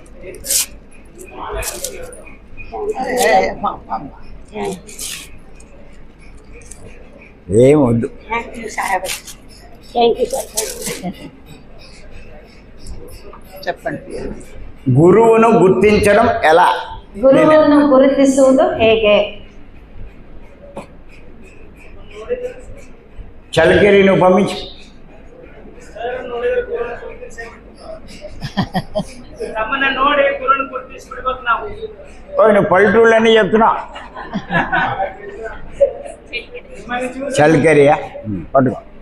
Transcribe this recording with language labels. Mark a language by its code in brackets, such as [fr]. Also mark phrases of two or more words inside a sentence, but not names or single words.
[te] ఏం వద్దు. చెప్పండి. గురువును గుర్తించడం ఎలా? [kn] ಗುರುವನ್ನು ಗುರುತಿಸುವುದು ಹೇಗೆ? [te] చలకేరి నువ్వు పంపించు. నువ్వు పల్లెటూళ్ళన్నీ చెప్తున్నావు. చలకేరియా పట్టుకో.